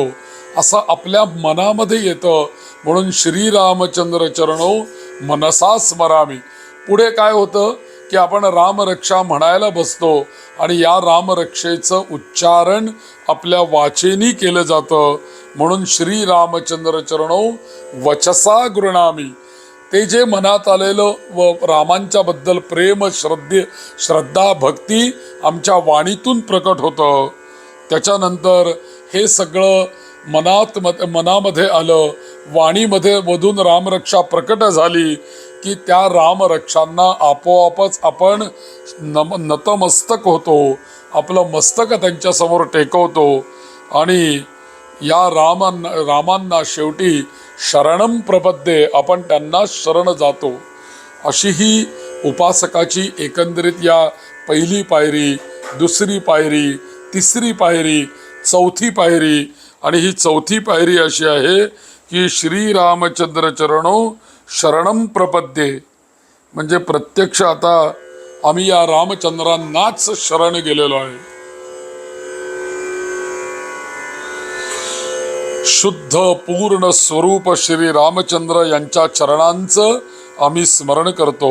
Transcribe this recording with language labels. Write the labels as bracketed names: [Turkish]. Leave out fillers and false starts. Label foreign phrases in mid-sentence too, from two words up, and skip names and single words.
[Marathi] असं आपल्या मनामध्ये येतं. म्हणून [Sanskrit] श्रीरामचंद्र चरणो मनसा स्मरामी. [Marathi] पुढे काय होतं की आपण रामरक्षा म्हणायला बसतो आणि या रामरक्षेचं उच्चारण आपल्या वाचेनी केलं जातं. [Sanskrit] म्हणून श्रीरामचंद्र चरणो वचसा गृणामी. [Marathi] ते जे मनात आलेलं व रामांच्या बद्दल प्रेम, श्रद्धा, भक्ती आमच्या वाणीतून प्रकट होतं. त्याच्यानंतर हे सगळं मनामध्ये आलं, वाणीमध्ये मधून रामरक्षा प्रकट झाली की त्या रामरक्षांना आपोआपच आपण नतमस्तक होतो, आपलं मस्तक त्यांच्यासमोर टेकवतो आणि या रामांना शेवटी [Sanskrit] शरणम प्रपद्ये, [Marathi] आपण त्यांना शरण जातो. अशी ही उपासकाची एकंदरीत या पहिली पायरी, दुसरी पायरी, तिसरी पायरी, चौथी पायरी. आणि ही चौथी पायरी अशी आहे की [Sanskrit] श्रीरामचंद्र चरणो शरणम प्रपद्ये, [Marathi] म्हणजे प्रत्यक्ष आता आम्ही या रामचंद्रांनाच शरण गेलेलो आहे. शुद्ध पूर्ण स्वरूप श्री रामचंद्र यांच्या चरणांचं आम्ही स्मरण करतो.